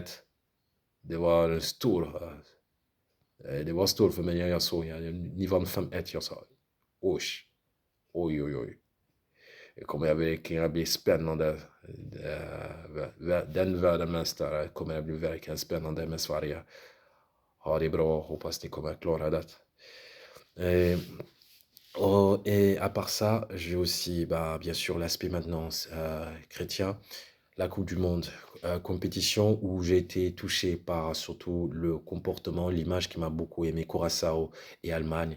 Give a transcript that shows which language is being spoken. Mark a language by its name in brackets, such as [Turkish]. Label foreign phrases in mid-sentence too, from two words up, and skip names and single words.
[Swedish] Det var det var stort för mig när jag såg ni vann 5-1. Jag sa oj, oj, oj, oj. Det kommer verkligen att bli spännande. Den världsmästare kommer att bli verkligen spännande med Sverige. Ha det bra, hoppas ni kommer att klara det. [French] Et à part ça, j'ai aussi, bien sûr, l'aspect maintenant chrétien, la Coupe du Monde, compétition où j'ai été touché par surtout le comportement, l'image qui m'a beaucoup aimé, Curaçao et Allemagne.